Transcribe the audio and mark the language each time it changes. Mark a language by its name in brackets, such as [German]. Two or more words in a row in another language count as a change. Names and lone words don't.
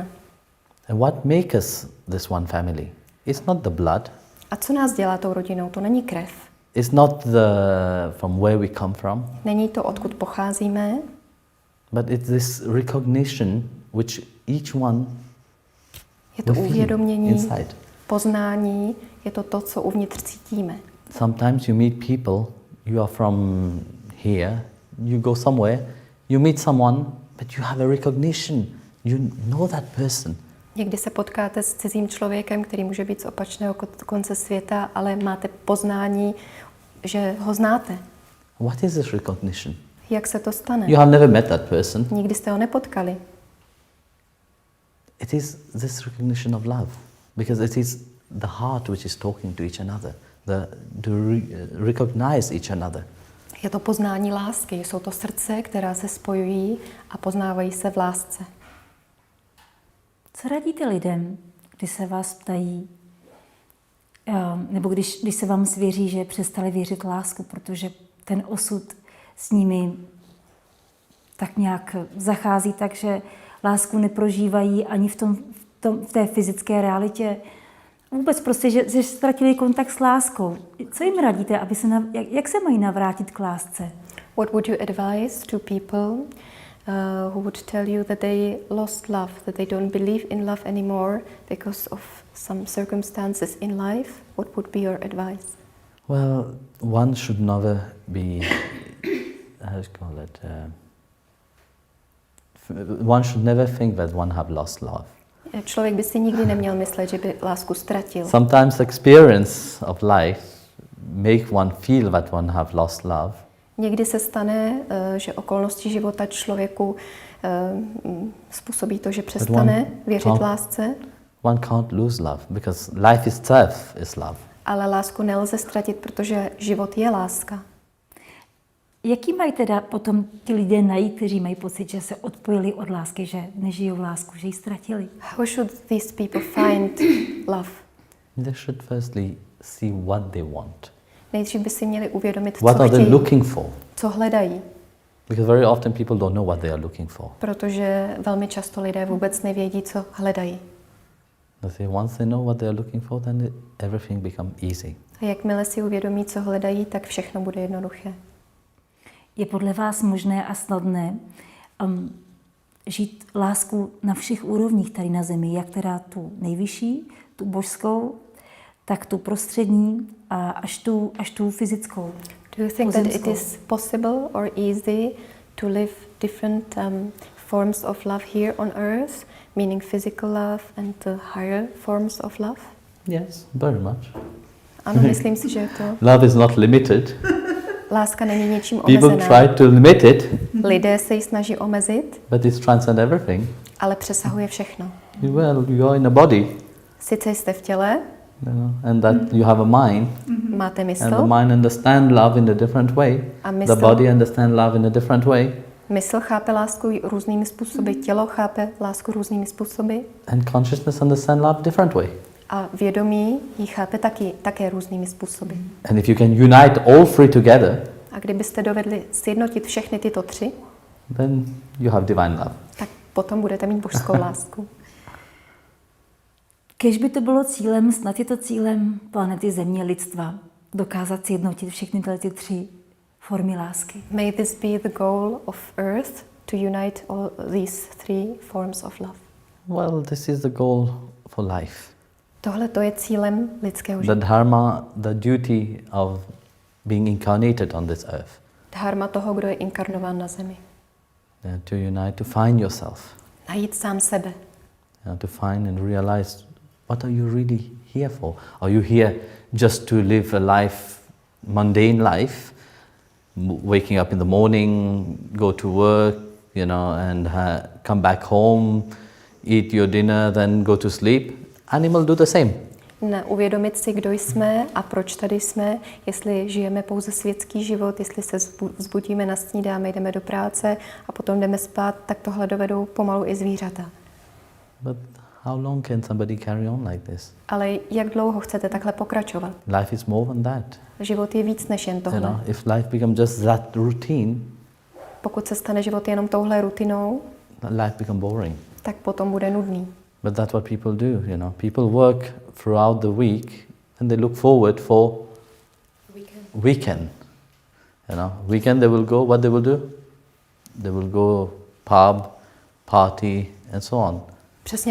[English] And what makes us this one family? It's not the blood. [Czech] A co nás dělá tou rodinou? To není krev. [English] It's not from where we come from. [Czech] Není to, odkud pocházíme. [English] But it's this recognition which each one [Czech] Je to uvědomění, [English] inside. [Czech] poznání, je to to, co uvnitř cítíme. [English] Sometimes you meet people, you are from here, you go somewhere, you meet someone, but you have a recognition. You know that person. [Czech] Někdy se potkáte s cizím člověkem, který může být z opačného konce světa, ale máte poznání, že ho znáte. [English] What is this recognition? [Czech] Jak se to stane? [English] You have never met that person. [Czech] Nikdy jste ho nepotkali. [English] It is this recognition of love, because it is the heart which is talking to each another, to recognize each another. [Czech] Je to poznání lásky, jsou to srdce, která se spojují a poznávají se v lásce. Co radíte lidem, když se vás ptají, nebo když se vám svěří, že přestali věřit lásku, protože ten osud s nimi tak nějak zachází tak, že lásku neprožívají ani v té fyzické realitě. Vůbec prostě, že ztratili kontakt s láskou. Co jim radíte, jak se mají navrátit k lásce? [English] What would you advise to people who would tell you that they lost love, that they don't believe in love anymore because of some circumstances in life? What would be your advice? Well, one should never be, how to call it, one should never think that one have lost love. [Czech] Člověk by si nikdy neměl myslet, že by lásku ztratil. [English] Sometimes experience of life make one feel that one have lost love. [Czech] Někdy se stane, že okolnosti života člověku způsobí to, že přestane věřit lásce. [English] One can't lose love because life itself is love. [Czech] Ale lásku nelze ztratit, protože život je láska. Jaký mají teda potom ti lidé najít, kteří mají pocit, že se odpojili od lásky, že nežijou lásku, že ji ztratili? [English] How should these people find love? They should firstly see what they want. [Czech] Nejdřív by si měli uvědomit, [English] What [Czech] co [English] are they [Czech] chtějí, [English] looking for? [Czech] co hledají. [English] Because very often people don't know what they are looking for. [Czech] Protože velmi často lidé vůbec nevědí, co hledají. [English] Once they know what they are looking for, then everything becomes easy. [Czech] A jakmile si uvědomí, co hledají, tak všechno bude jednoduché. Je podle vás možné a snadné žít lásku na všech úrovních tady na zemi, jak teda tu nejvyšší, tu božskou, tak tu prostřední a až tu fyzickou. [English] Do you think that it is possible or easy to live different forms of love here on earth, meaning physical love and the higher forms of love? Yes, very much. [Czech] Ano, myslím si, že je to. [English] Love is not limited. [Czech] Láska není něčím [English] People [Czech] omezená. [English] try to limit it, [Czech] Lidé se ji snaží omezit, [English] but it transcends everything. [Czech] ale přesahuje všechno. [English] Well, you are in a body, [Czech] Sice jste v těle, [English] and that you have a mind, [Czech] máte [English] and the [Czech] mysl, [English] mind understands love in a different way. [Czech] a [English] The [Czech] mysl, [English] body understands love in a different way, [Czech] mysl chápe lásku různými způsoby, tělo chápe lásku různými způsoby [English] and consciousness understands love different way. [Czech] a vědomí ji chápe také různými způsoby. [English] And if you can unite all three together, [Czech] A kdybyste dovedli sjednotit všechny tyto tři, [English] then you have divine love. [Czech] tak potom budete mít božskou lásku. Kéž by to bylo cílem, snad je to cílem planety Země, lidstva, dokázat sjednotit všechny ty tři formy lásky. [English] May this be the goal of Earth, to unite all these three forms of love. Well, this is the goal for life. [Czech] Tohle to je cílem lidského [English] The [Czech] života. [English] dharma, the duty of being incarnated on this earth. [Czech] Dharma toho, kdo je inkarnován na zemi. [English] To unite, to find yourself. [Czech] Najít sám sebe. [English] To find and realize what are you really here for? Are you here just to live a life, mundane life, waking up in the morning, go to work, and come back home, eat your dinner, then go to sleep? Animals do the same. [Czech] Uvědomit si, kdo jsme a proč tady jsme, jestli žijeme pouze světský život, jestli se vzbudíme, nasnídáme, jdeme do práce a potom jdeme spát, tak tohle dovedou pomalu i zvířata. [English] But how long can somebody carry on like this? [Czech] Ale jak dlouho chcete takhle pokračovat? [English] Life is more than that. [Czech] Život je víc než jen tohle. [English] If life becomes just that routine, [Czech] Pokud se stane život jenom touhle rutinou, [English] life becomes boring. [Czech] tak potom bude nudný. [English] But that's what people do, People work throughout the week and they look forward for weekend. Weekend they will go, what they will do? They will go pub, party and so on. [Czech] Přesně